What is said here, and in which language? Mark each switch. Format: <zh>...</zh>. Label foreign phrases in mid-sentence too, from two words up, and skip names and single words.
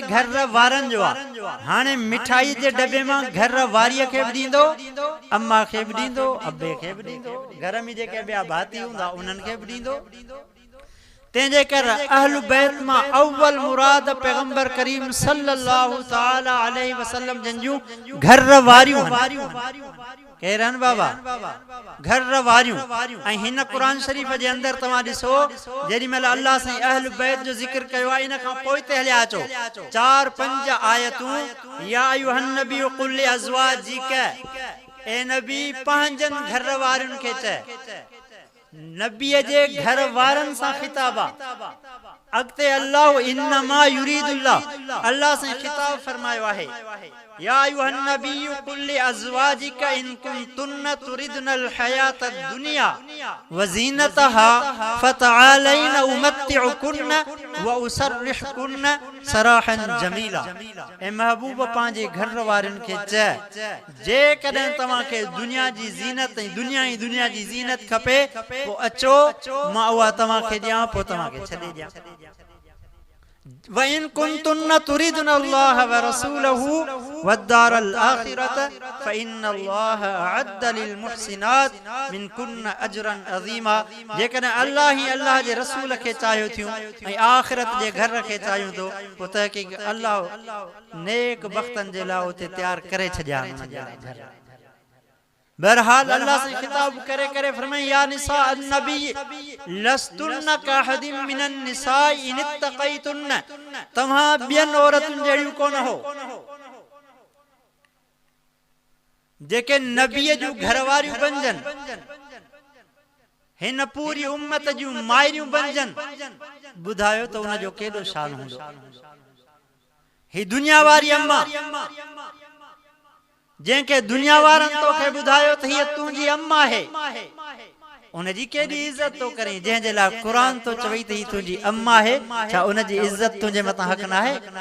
<sd>घर वारन जो हाणे मिठाई जे डबे मां घर वारीअ खे बि ॾींदो अम्मा खे बि ॾींदो अब्बे खे बि ॾींदो घर में जेके ॿिया भाती हूंदा उन्हनि खे बि ॾींदो तंहिंजे करे अहल बैत मां अव्वल मुराद पैगंबर करीम</sd> <ar>صلى الله تعالى عليه وسلم</ar> <sd>जंजू घर वारियूं केरन बाबा घर वारियूं ऐं हिन कुरान शरीफ जे अंदर तव्हां ॾिसो जेॾी महिल अल्लाह साईं अहल बैत जो ज़िक्र कयो आहे इन खां पोइ ते हलिया अचो 4-5 आयतूं</sd> <ar>يا أيها النبي قل لأزواجك</ar> <sd>ए नबी पंहिंजनि घर वारियुनि खे चए नबीअ जे घर वारन सां खिताब आहे अॻिते अल्लाह</sd> <ar>إنما يريد الله</ar> <sd>अल्लाह सां खिताब फरमायो आहे</sd> <ar>يا أيها النبي قل لأزواجك إن كنتن تردن الحياة الدنيا وزينتها فتعالين أمتعكن وأسرحكن سراحا جميلا</ar> <sd>ए महबूब पंहिंजे घर वारनि खे चए जेकॾहिं तव्हांखे दुनिया जी ज़ीनत ऐं दुनिया जी ज़ीनत खपे पोइ अचो मां उहा तव्हांखे ॾियां पोइ तव्हांखे छॾे ॾियां</sd> <ar>وإن كنتن تردن الله ورسوله والدار الآخرة فإن الله أعد للمحسنات منكن أجرا عظيما</ar> <sd>जेकॾहिं अल्लाह जे रसूल खे चाहियो थियूं ऐं आखिरत जे घर खे चाहियूं तो पोइ तहक़ीक़ अल्लाह नेक बख़्तन जे लाइ उते तैयार करे छॾिया घर बहरहाल अल्लाह से खिताब करे करे फरमाए</sd> <ar>يا نساء النبي لستن كأحد من النساء إن اتقيتن</ar> <sd>तव्हां ॿियनि औरतुनि जहिड़ियूं कोन हो जेके नबीअ जूं घरवारियूं बणजनि हिन पूरी उम्मत जूं मायरियूं बणजनि ॿुधायो त उन जो केॾो शान हूंदो ही दुनिया वारी अम्मा जंहिंखे दुनिया वारनि तोखे ॿुधायो त हीअ तुंहिंजी अम्मा आहे उनजी केॾी इज़त तो करें जंहिंजे लाइ क़ुरान तो चवई त हीअ तुंहिंजी अम्मा आहे छा उनजी इज़त तुंहिंजे मथां हक़ न आहे</sd>